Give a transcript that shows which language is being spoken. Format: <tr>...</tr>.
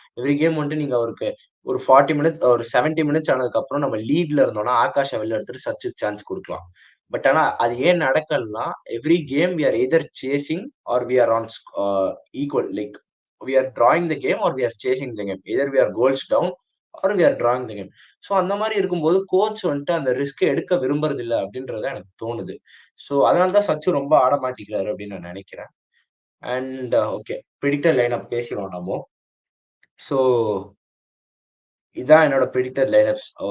<ta>Every game வந்துட்டு நீங்க அவருக்கு ஒரு 40 மினிட்ஸ், ஒரு 70 மினிட்ஸ் ஆனதுக்கப்புறம் நம்ம லீட்ல இருந்தோம்னா, ஆகாஷ வெளில எடுத்துட்டு சச்சுக்கு சான்ஸ் குடுக்கலாம். பட் ஆனா அது ஏன் நடக்கலன்னா,</ta> <en>Every game we are either chasing or we are on equal like we are drawing the game or we are chasing the game. Either we are goals down or we are drawing the game.</en> <ta>So அந்த மாரி இருக்கும்போது coach வந்துட்டு அந்த risk எடுக்க விரும்புறதில்ல அப்படின்றது தான் எனக்கு தோணுது. ஸோ அதனால தான் சச்சு ரொம்ப ஆட மாட்டேங்கிறாரு அப்படின்னு நான் நினைக்கிறேன். And okay. பிரிடிக்டட் லைனப் பேசிருவோம் நம்ம. ஸோ இதான் என்னோட பிரிடிக்டட் லைனப்ஸ்.</ta>